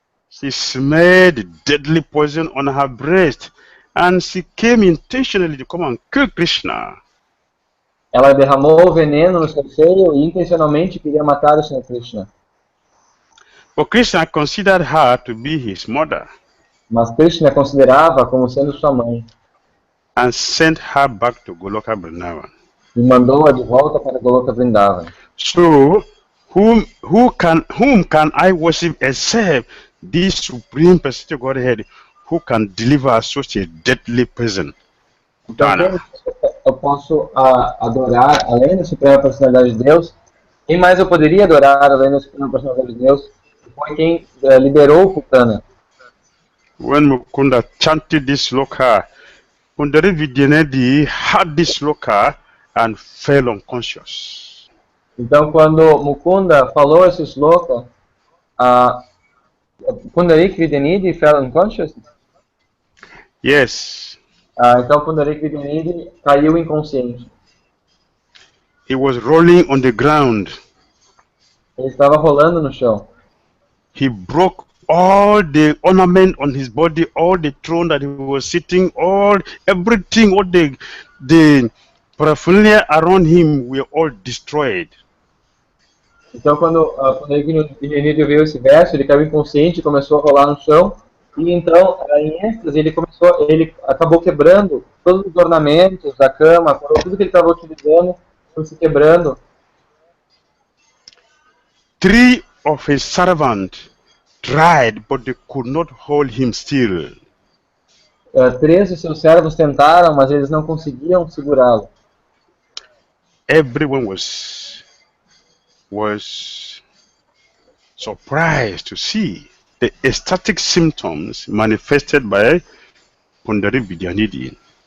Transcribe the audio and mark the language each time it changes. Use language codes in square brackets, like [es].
[en] She smeared deadly poison on her breast, and she came intentionally to come and kill Krishna. [pt] Ela derramou veneno no seu seio e intencionalmente queria matar o Senhor Krishna. [en] But Krishna considered her to be his mother. [pt] Mas Krishna considerava como sendo sua mãe. [en] And sent her back to Goloka Vrindavan. [pt] E mandou-a de volta para Goloka Vrindavan. [en] So, whom can I worship except this Supreme Personality of Godhead, who can deliver such a deadly poison? [pt] Então, eu posso adorar além da Suprema Personalidade de Deus? Quem mais eu poderia adorar além da Suprema Personalidade de Deus? Foi quem liberou Putana. [en] When Mukunda chanted this sloka, Pundari Vidyanidhi heard this sloka and fell unconscious. [pt] Então, quando Mukunda falou esse sloka, Pundarik Vidyanidhi [en] fell unconscious? Yes. [pt] Então, Pundarik Vidyanidhi caiu inconsciente. [en] He was rolling on the ground. [pt] Ele estava rolando no chão. [en] He broke all the ornament on his body, all the throne that he was sitting, everything, all the paraphernalia around him were all destroyed. [pt] Então, quando Pundarik Vidyanidhi viu esse verso, ele caiu inconsciente, começou a rolar no chão, e então, em êxtase, ele acabou quebrando todos os ornamentos da cama, tudo que ele estava utilizando, foi se quebrando. [en] 3 of his servants tried, but they could not hold him still. [pt] 3 de seus servos tentaram, mas eles não conseguiam segurá-lo. [en] Everyone was surprised to see the ecstatic symptoms manifested by Pundari Vidyanidhi.